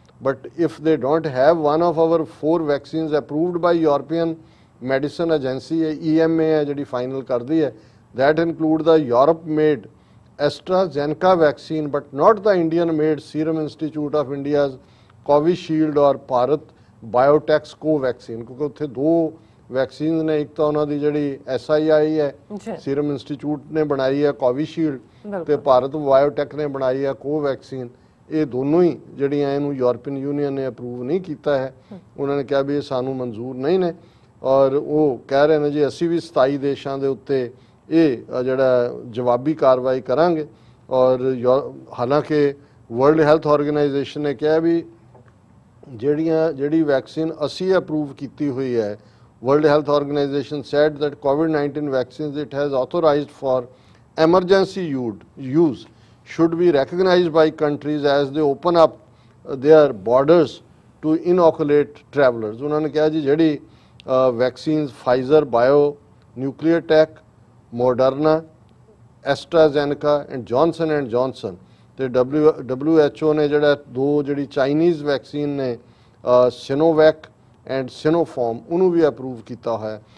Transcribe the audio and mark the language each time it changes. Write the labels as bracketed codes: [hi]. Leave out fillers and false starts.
[en] but if they don't have one of our 4 vaccines approved by European medicine agency [pa] ਹੈ EMA ਹੈ ਜਿਹੜੀ final ਕਰਦੀ ਹੈ, [en] that include the Europe made AstraZeneca vaccine but not the Indian made Serum Institute of India's Covishield or Bharat Biotech's Covaxin, [pa] ਕਿਉਂਕਿ ਉੱਥੇ 2 vaccine ਨੇ, ਇੱਕ ਤਾਂ ਉਹਨਾਂ ਦੀ ਜਿਹੜੀ SII ਹੈ ਸੀਰਮ ਇੰਸਟੀਚਿਊਟ ਨੇ ਬਣਾਈ ਹੈ ਕੋਵਿਸ਼ੀਲਡ ਤੇ ਭਾਰਤ ਬਾਇਓਟੈਕ ਨੇ ਬਣਾਈ ਹੈ ਕੋਵੈਕਸੀਨ। ਇਹ ਦੋਨੋਂ ਹੀ ਜਿਹੜੀਆਂ ਇਹਨੂੰ ਯੂਰਪੀਅਨ ਯੂਨੀਅਨ ਨੇ ਅਪਰੂਵ ਨਹੀਂ ਕੀਤਾ ਹੈ। ਉਹਨਾਂ ਨੇ ਕਿਹਾ ਵੀ ਇਹ ਸਾਨੂੰ ਮਨਜ਼ੂਰ ਨਹੀਂ ਨੇ ਔਰ ਉਹ ਕਹਿ ਰਹੇ ਨੇ ਜੀ ਅਸੀਂ ਵੀ 27 ਦੇਸ਼ਾਂ ਦੇ ਉੱਤੇ ਇਹ ਜਿਹੜਾ ਜਵਾਬੀ ਕਾਰਵਾਈ ਕਰਾਂਗੇ। ਔਰ ਹਾਲਾਂਕਿ ਵਰਲਡ ਹੈਲਥ ਆਰਗੇਨਾਈਜੇਸ਼ਨ ਨੇ ਕਿਹਾ ਵੀ ਜਿਹੜੀ ਵੈਕਸੀਨ ਅਸੀਂ ਅਪਰੂਵ ਕੀਤੀ ਹੋਈ ਹੈ, [en] World Health Organization said that COVID-19 vaccines it has authorized for emergency use should be recognized by countries as they open up their borders to inoculate travelers. [pa] ਉਹਨਾਂ ਨੇ ਕਿਹਾ ਜੀ ਜਿਹੜੀ vaccines Pfizer bio nuclear tech Moderna ਐਸਟਰਾਜ਼ੈਨੇਕਾ and Johnson ਤੇ WHO ਨੇ ਜਿਹੜਾ 2 ਜਿਹੜੀ Chinese vaccine ਨੇ ਸਿਨੋਵੈਕ ਐਂਡ ਸਿਨੋਫਾਰਮ ਉਹਨੂੰ ਵੀ ਅਪਰੂਵ ਕੀਤਾ ਹੋਇਆ।